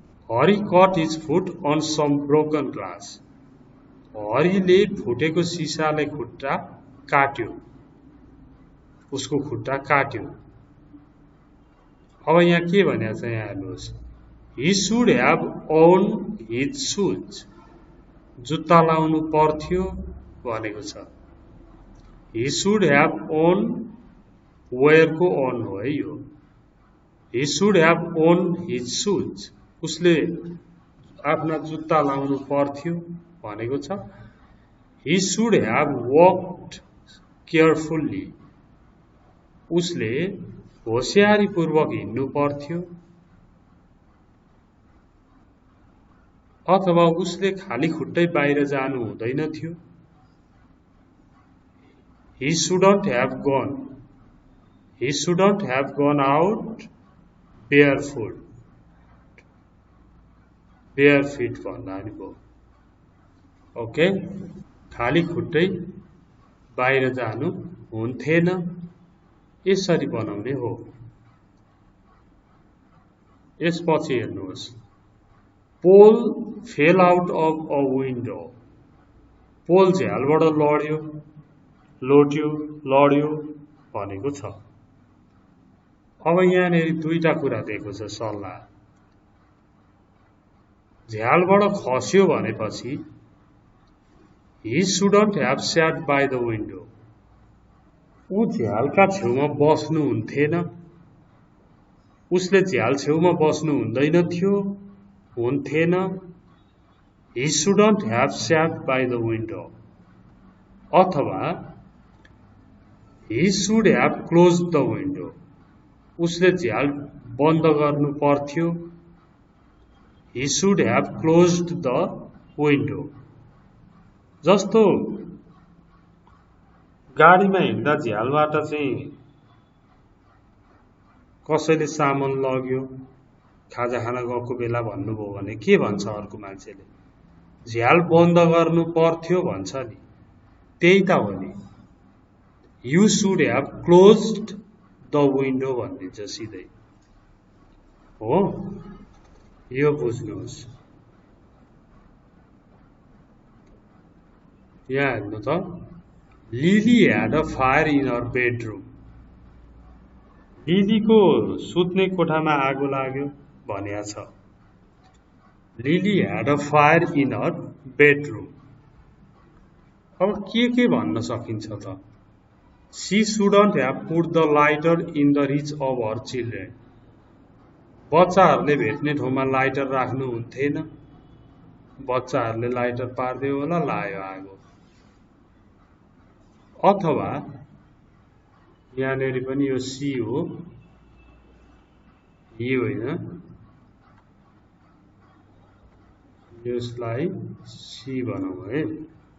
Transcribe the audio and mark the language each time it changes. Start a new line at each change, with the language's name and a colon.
English: Hari cut his foot on some broken glass.
Nepali: हरिले फुटेको सिसाले खुट्टा काट्यो, उसको खुट्टा काट्यो। अब यहाँ के भनेको छ, यहाँ हेर्नुहोस्,
English: he should have owned his shoes।
Nepali: जुत्ता लाउनु पर्थ्यो भनेको छ।
English: he should have owned, where
Nepali: को
English: own
Nepali: हो है यो।
English: he should have owned his shoes।
Nepali: उसले आफ्ना जुत्ता लाउनु पर्थ्यो भनेको छ।
English: he should have walked carefully।
Nepali: उसले होशियारी पूर्वक हिँड्नु पर्थ्यो, अथवा उसले खाली खुट्टै बाहिर जानु हुँदैन थियो।
English: he shouldn't have gone। he shouldn't have gone out barefoot। bare feet
Nepali: भन्दा नि भयो। ओके, खाली खुट्टै बाहिर जानु हुन्थेन, यसरी बनाउने हो।
English: यसपछि हेर्नुहोस्, Paul fell out of a window.
Nepali: पोल झ्यालबाट लड्यो, लोट्यो, लड्यो भनेको छ। अब यहाँनिर दुईटा कुरा दिएको छ सल्लाह। झ्यालबाट खस्यो भनेपछि
English: he shouldn't have sat by the window।
Nepali: ऊ झ्यालका छेउमा बस्नु हुन्थेन, उसले झ्याल छेउमा बस्नु हुँदैन थियो, हुन्थेन।
English: he shouldn't have sat by the window। अथवा he should have closed the window।
Nepali: उसले झ्याल बन्द गर्नु पर्थ्यो।
English: he should have closed the window।
Nepali: जस्तो गाडीमा हिँड्दा झ्यालबाट चाहिँ कसैले सामान लग्यो, खाजा खान गएको बेला भन्नुभयो भने के भन्छ अर्को मान्छेले? झ्याल बन्द गर्नु पर्थ्यो भन्छ नि, त्यही त हो नि।
English: you should have closed the window
Nepali: भनिदिन्छ सिधै हो। यो बुझ्नुहोस्। यहाँ हेर्नु त,
English: Lily had a fire in her bedroom.
Nepali: लिलीको सुत्ने कोठामा आगो लाग्यो भनेको छ। Lily had a fire in हर bedroom. अब के भन्न सकिन्छ त?
English: She shouldn't have put the lighter in the reach of her children.
Nepali: बच्चाहरूले भेट्ने ठाउँमा लाइटर राख्नु हुन्थेन, बच्चाहरूले लाइटर पार्दियो होला, लायो आगो। अथवा यहाँनिर पनि यो सी हो, ही होइन, यसलाई सी बनाऊ है।